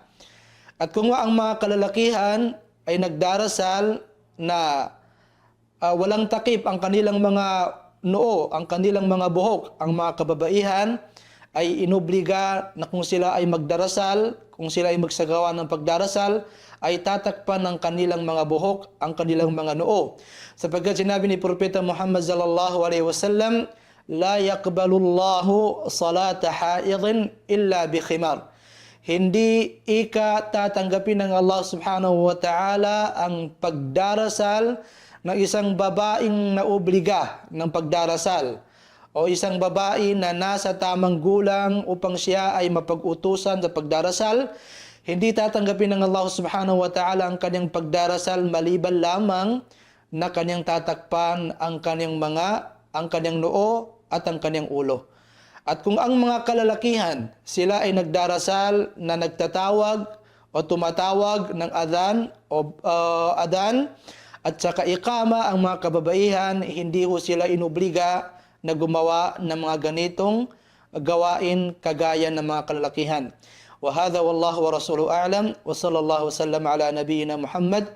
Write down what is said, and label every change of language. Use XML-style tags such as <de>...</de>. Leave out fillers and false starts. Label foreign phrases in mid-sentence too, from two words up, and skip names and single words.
<tl>At kung ang mga kalalakihan ay nagdarasal na walang takip ang kanilang mga noo, ang kanilang mga buhok, ang mga kababaihan ay inobliga na kung sila ay magdarasal, kung sila ay magsagawa ng pagdarasal, ay tatakpan ng kanilang mga buhok, ang kanilang mga noo. Sapagkat sinabi ni Propeta Muhammad</tl> <ar>صلى الله عليه وسلم, "لا يقبل الله صلاة حائض إلا بخمار."</ar> <tl>Hindi tatanggapin ng Allah</tl> <ar>سبحانه وتعالى</ar> <tl>ang pagdarasal ng isang babaeng naobliga ng pagdarasal o isang babae na nasa tamang gulang upang siya ay mapag-utusan sa pagdarasal. Hindi tatanggapin ng Allah</tl> <ar>سبحانه وتعالى</ar> <tl>ang kanyang pagdarasal maliban lamang na kanyang tatakpan ang kanyang noo at ang kanyang ulo. At kung ang mga kalalakihan, sila ay nagdarasal na nagtatawag o tumatawag ng adan at saka iqama, ang mga kababaihan, hindi ho sila inobliga na gumawa ng mga ganitong gawain kagaya ng mga kalalakihan.</tl> <ar>وهذا والله ورسوله أعلم وصلى الله وسلم على نبينا محمد</ar>